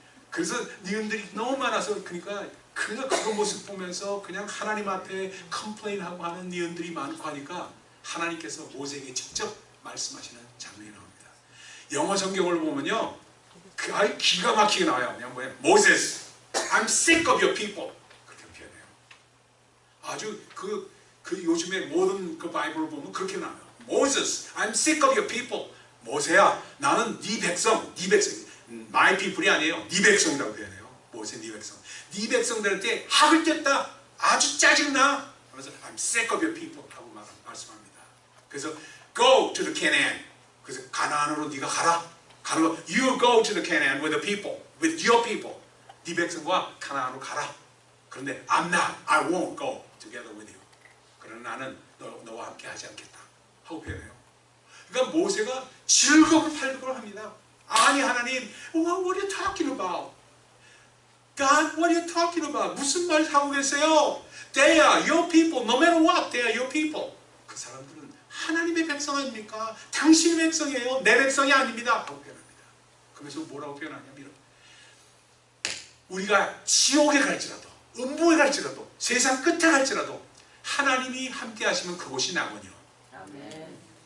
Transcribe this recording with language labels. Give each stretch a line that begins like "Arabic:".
Korean: 그래서 니은들이 너무 많아서 그러니까 그냥 그 모습 보면서 그냥 하나님 앞에 컴플레인하고 하는 니은들이 많고 하니까 하나님께서 모세에게 직접 말씀하시는 장면이 나옵니다. 영어 성경을 보면요, 그 아주 기가 막히게 나와요. 그냥 뭐야,
English: Moses, I'm sick of your people.
Korean: 그렇게 표현해요. 아주 그 요즘에 모든 그 바이블을 보면 그렇게 나와요.
English: Moses, I'm sick of your people.
Korean: 모세야, 나는 네 백성,
English: my people
Korean: 이 아니에요. 네 백성이라고 표현해요. 모세 네 백성. 네 백성들한테 학을 뗐다. 아주 짜증나.
English: 그래서 I'm sick of your people
Korean: 하고 말씀합니다. 그래서
English: go to the Canaan.
Korean: 그래서 가나안으로 네가 가라. 가는 거,
English: you go to the Canaan with the people, with your people.
Korean: 네 백성과 가나안으로 가라. 그런데
English: I'm not, I won't go together with you.
Korean: 그러나 나는 너와 함께 하지 않겠다 하고 표현해요. 그러니까 모세가 즐거운 팔복을 합니다. 아니 하나님,
English: what are you talking about? God, what are you talking about?
Korean: 무슨 말 하고 계세요?
English: They are your people, no matter what, they are your people.
Korean: 그 사람들은 하나님의 백성 아닙니까? 당신의 백성이에요. 내 백성이 아닙니다 하고 표현합니다. 그래서 뭐라고 표현하냐면 우리가 지옥에 갈지라도, 음부에 갈지라도, 세상 끝에 갈지라도 하나님이 함께 하시면 그곳이 낙원이요. 아멘.